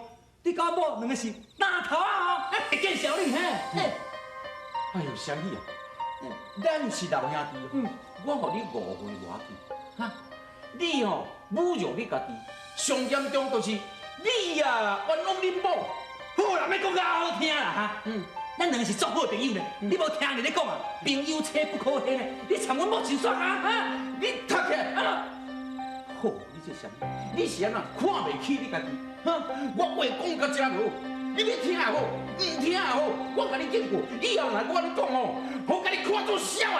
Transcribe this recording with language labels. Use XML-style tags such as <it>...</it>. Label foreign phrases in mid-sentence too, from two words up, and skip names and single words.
<nan>你甲阮某两个是大头啊哦，会见小丽嘿。哎呦，小弟啊，咱是老兄弟，我互你误会我去，哈，你哦侮辱你家己，上严重就是你啊冤枉恁某。好啦，莫讲较好听啦哈。咱两个是足好朋友呢，你无听人咧讲啊，朋友妻不可欺呢。你参阮某真爽啊哈！你读起来啊！好，你这啥？你是安怎看袂起你家己？哈！我话讲到这无，你要听也好，唔听也好，我甲你警告，以后若我咧讲哦，我甲你看做小的。</nan>